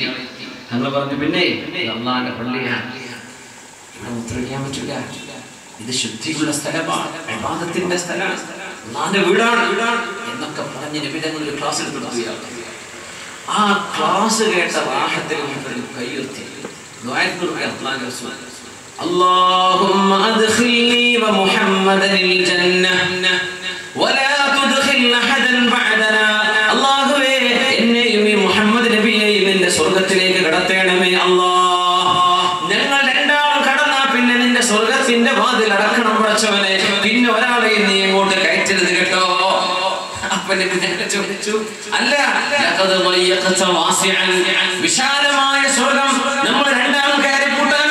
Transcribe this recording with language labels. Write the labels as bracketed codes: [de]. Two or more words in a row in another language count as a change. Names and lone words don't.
[ml] തങ്ങൾ പറഞ്ഞു, പിന്നെ അല്ലാഹുവിന്റെ പള്ളിയാണ്, ഇവിടെ മൂത്രമൊഴിക്കാൻ പറ്റില്ല, ഇത് ശുദ്ധിയുള്ള സ്ഥലമാണ്, ഇബാദത്തിന്റെ സ്ഥലമാണ്, അല്ലാഹുവിന്റെ വീടാണ് എന്നൊക്കെ പറഞ്ഞ് നബി തങ്ങൾ ഒരു ക്ലാസ് എടുത്തു. ആ ക്ലാസ് കേട്ട റാഹത്തിൽ കൈയുയർത്തി [ar] اللهم أدخلني ومحمدا الجنة ولا تدخل أحدا بعدنا. [ml] അല്ലാഹുവേ, എന്നെയും ഈ മുഹമ്മദ് നബിയെയും നിന്റെ സ്വർഗ്ഗത്തിലേക്ക് കടത്തേണമേ അല്ലാഹ്. ഞങ്ങൾ രണ്ടാളും കടന്നാ പിന്നെ നിന്റെ സ്വർഗ്ഗത്തിന്റെ വാതിൽ അടക്കണം പടച്ചവനെ, പിന്നെ ഒരാളെയും നീ ഇങ്ങോട്ട് കയറ്റരുത് കേട്ടോ. അപ്പൊ നബി ചോദിച്ചു, അല്ല, വിശാലമായ സ്വർഗ്ഗം നമ്മൾ രണ്ടാളും കയറി കൂട്ടാനോ?